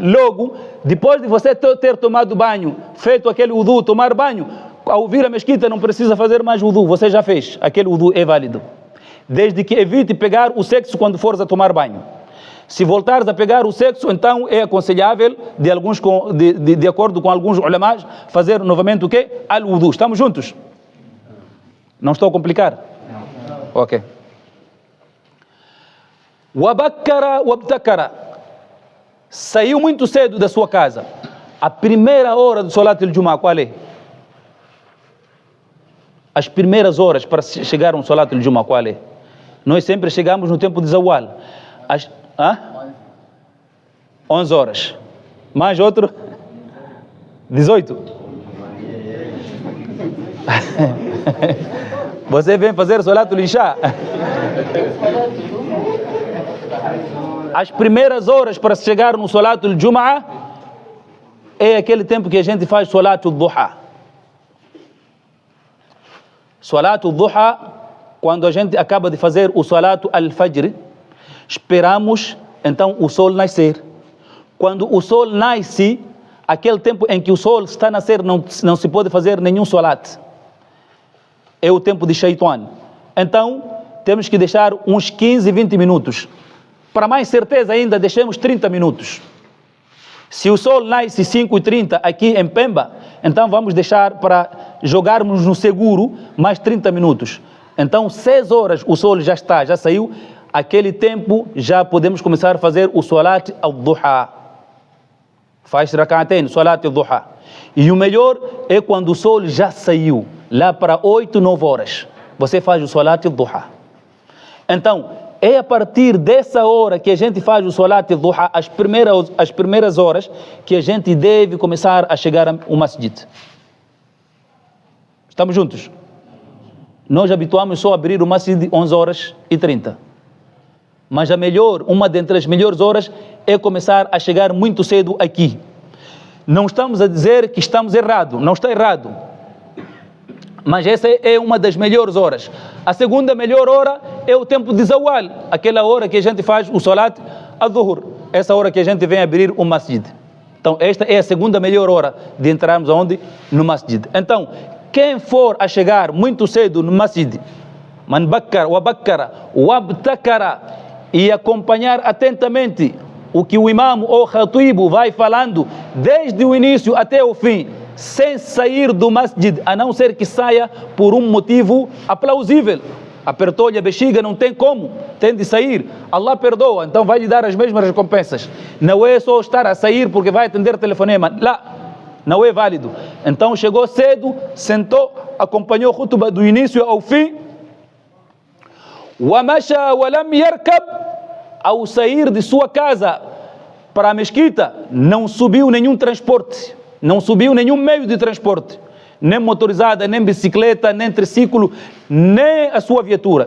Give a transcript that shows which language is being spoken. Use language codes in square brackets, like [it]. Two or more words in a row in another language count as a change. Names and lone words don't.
[pt] Logo, depois de você ter tomado banho, feito aquele wudu, tomar banho, ao vir à mesquita não precisa fazer mais wudu, você já fez, aquele wudu é válido. Desde que evite pegar o sexo quando fores a tomar banho. Se voltares a pegar o sexo, então é aconselhável, de acordo com alguns ulamás, fazer novamente o quê? Al-wudu. Estamos juntos? Não estou a complicar? Não. Ok. [ar] وبكر وابتكر. [pt] Saiu muito cedo da sua casa. A primeira hora do [ar] صلاة الجمعة, [pt] qual é? As primeiras horas para chegar a um [ar] صلاة الجمعة, [pt] qual é? Nós sempre chegamos no tempo de Zawal. 11 horas. Mais outro? 18. Você vem fazer [ar] صلاة العشاء? [pt] As primeiras horas para chegar no [ar] صلاة الجمعة [pt] é aquele tempo que a gente faz [ar] صلاة الضحى. صلاة الضحى, [pt] quando a gente acaba de fazer o [ar] صلاة الفجر, [pt] esperamos então o sol nascer. Quando o sol nasce, aquele tempo em que o sol está a nascer, não se pode fazer nenhum Salat. É o tempo de Shaitan. Então, temos que deixar uns 15, 20 minutos. Para mais certeza ainda, deixemos 30 minutos. Se o sol nasce 5h30 aqui em Pemba, então vamos deixar para jogarmos no seguro mais 30 minutos. Então, 6 horas o sol já saiu. Aquele tempo já podemos começar a fazer o [ar] صلاة الضحى. Faz ركعتين، صلاة الضحى. [pt] E o melhor é quando o sol já saiu, lá para 8, 9 horas. Você faz o [ar] صلاة الضحى. [pt] Então, é a partir dessa hora que a gente faz o [ar] صلاة الضحى, [pt] as primeiras horas, que a gente deve começar a chegar ao masjid. Estamos juntos? Nós habituamos só a abrir o masjid 11h30. Mas uma dentre as melhores horas é começar a chegar muito cedo aqui. Não estamos a dizer que estamos errados, não está errado. Mas essa é uma das melhores horas. A segunda melhor hora é o tempo de zawal, aquela hora que a gente faz o [ar] صلاة الظهر, [pt] essa hora que a gente vem abrir o masjid. Então esta é a segunda melhor hora de entrarmos aonde? No masjid. Então, quem for a chegar muito cedo no masjid, [ar] من بكر وبكر وابتكر, [pt] e acompanhar atentamente o que o imam ou khatibu vai falando desde o início até o fim, sem sair do masjid, a não ser que saia por um motivo aplausível. Apertou-lhe a bexiga, não tem como, tem de sair. Allah perdoa, então vai lhe dar as mesmas recompensas. Não é só estar a sair porque vai atender telefonema. Lá, não é válido. Então chegou cedo, sentou, acompanhou o khutbah do início ao fim. [ar] وَمَشَى وَلَمْ يَرْكَبْ, [pt] ao sair de sua casa para a mesquita, não subiu nenhum transporte, não subiu nenhum meio de transporte, nem motorizada, nem bicicleta, nem triciclo, nem a sua viatura.